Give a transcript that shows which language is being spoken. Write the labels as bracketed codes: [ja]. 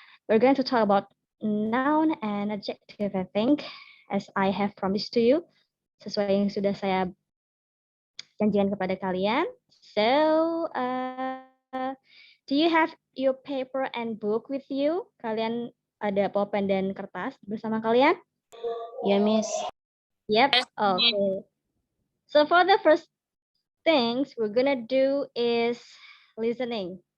[en] We're going to talk about noun and adjective, I think, as I have promised to you, [id] sesuai yang sudah saya janjikan kepada kalian. [en] So, do you have your paper and book with you? [id] Kalian ada pulpen dan kertas bersama kalian? Ya, Miss. [en] Yep. Okay. So for the first things we're gonna do is listening.